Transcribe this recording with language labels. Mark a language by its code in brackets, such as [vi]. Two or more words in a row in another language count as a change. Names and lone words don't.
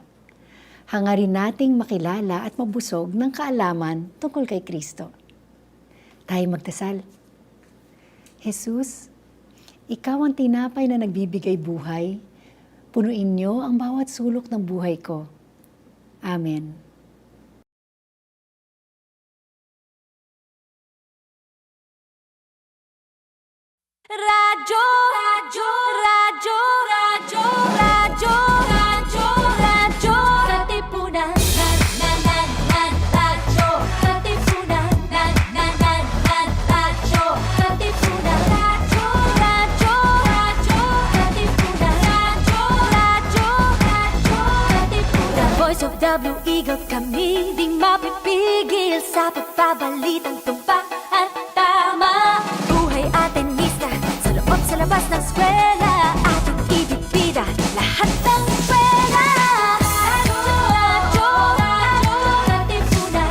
[tl] Hangarin nating makilala at mabusog ng kaalaman tungkol kay Kristo. Tayo magdasal. Jesus, Ikaw ang tinapay na nagbibigay buhay. Punuin niyo ang bawat sulok ng buhay ko. Amen. Radyo, radyo, radyo, radyo, radyo, radyo, radyo, Katipunan. Radyo, Katipunan. Radyo, Katipunan. Radyo, radyo, radyo, Katipunan. Radyo, radyo, radyo, Katipunan. [en] Voice of the Blue Eagle, [tl] kami di mapipigil sa pagbabalitang tumpak at tama. Buhay at tenista, sa loob sa labas ng eskwela, ating ibibida lahat ng pera. Radyo, radyo, radyo, Katipunan.